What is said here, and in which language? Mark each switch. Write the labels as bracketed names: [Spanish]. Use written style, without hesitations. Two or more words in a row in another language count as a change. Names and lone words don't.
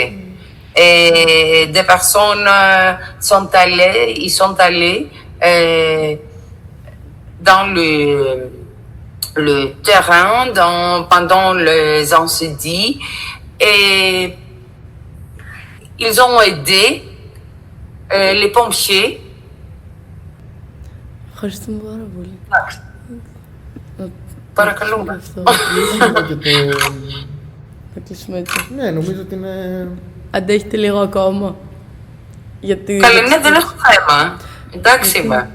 [French] Et des personnes sont allées dans le terrain pendant les incendies et ils ont aidé les pompiers. [Greek] Παρακαλούμε. Θα κλείσουμε έτσι. Ναι, νομίζω ότι είναι... Αντέχετε λίγο ακόμα. Γιατί... Καλά, ναι, δεν έχω θέμα. Εντάξει είμαι.